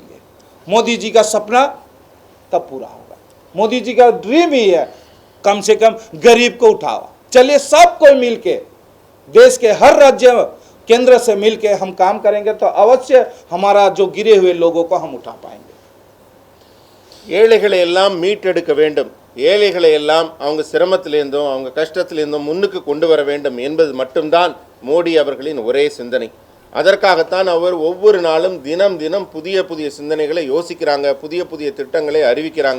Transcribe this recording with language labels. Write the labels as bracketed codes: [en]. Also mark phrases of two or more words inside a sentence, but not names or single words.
[hi] मोदी जी का सपना तब पूरा होगा। मोदी जी का ड्रीम ही है कम से कम गरीब को उठाओ। चलिए सब कोई मिलके देश के हर राज्य केंद्र से मिल के हम काम करेंगे तो अवश्य हमारा जो गिरे हुए लोगों को हम उठा पाएंगे। [ta] ஏழைகளை எல்லாம் மீட்டெடுக்க வேண்டும், ஏழைகளை எல்லாம் அவங்க சிரமத்திலிருந்தும் அவங்க கஷ்டத்திலிருந்தும் முன்னுக்கு கொண்டு வர வேண்டும் என்பது மட்டும்தான் மோடி அவர்களின் ஒரே சிந்தனை. அதற்காகத்தான் அவர் ஒவ்வொரு நாளும் தினம் தினம் புதிய புதிய சிந்தனைகளை யோசிக்கிறாங்க, புதிய புதிய திட்டங்களை அறிவிக்கிறாங்க.